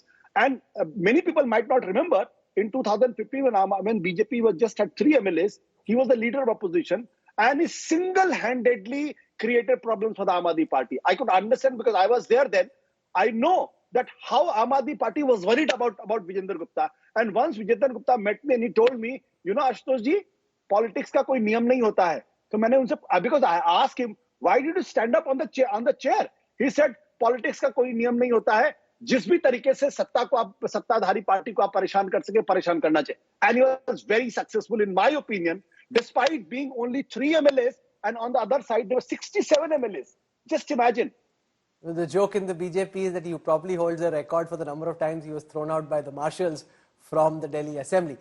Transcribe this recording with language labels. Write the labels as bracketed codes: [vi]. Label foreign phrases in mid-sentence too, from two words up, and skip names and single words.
[en] And many people might not remember, in 2015 when BJP was just had 3 MLAs, he was the leader of opposition and he single-handedly created problems for the Aam Aadmi Party. I could understand because I was there then. I know that how Aam Aadmi Party was worried about Vijender Gupta. And once Vijender Gupta met me and he told me, Ashutosh ji, politics [hi] का कोई नियम नहीं होता है. [en] So because I asked him, why did you stand up on the chair? He said, [hi] politics का कोई नियम नहीं होता है. जिस भी तरीके से सत्ताधारी पार्टी को आप परेशान कर सके, परेशान करना चाहिए. [en] And he was very successful in my opinion, despite being only 3 MLAs and on the other side there were 67 MLAs. Just imagine. The joke in the BJP is that he probably holds a record for the number of times he was thrown out by the marshals from the Delhi Assembly.